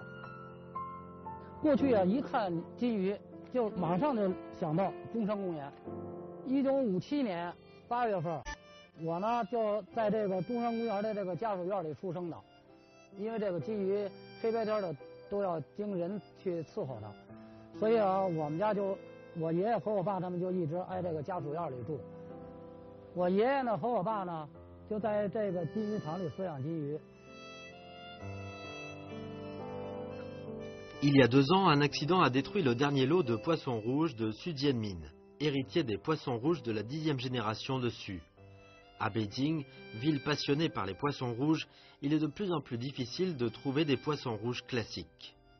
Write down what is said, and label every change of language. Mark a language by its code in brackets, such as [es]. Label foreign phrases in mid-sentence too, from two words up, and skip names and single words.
[zh] 过去啊，一看金鱼就马上就想到中山公园。1957年8月份，我呢就在这个中山公园的这个家属院里出生的。因为这个金鱼黑白天的都要经人去伺候的，所以啊，我们家我爷爷和我爸他们就一直挨这个家属院里住。我爷爷呢和我爸呢就在这个金鱼场里饲养金鱼。 [fr] Il y a 2 ans, un accident a détruit le dernier lot de poissons rouges de Su Jianmin, héritier des poissons rouges de la 10e génération de Su. À Beijing, ville passionnée par les poissons rouges, il est de plus en plus difficile de trouver des poissons rouges classiques.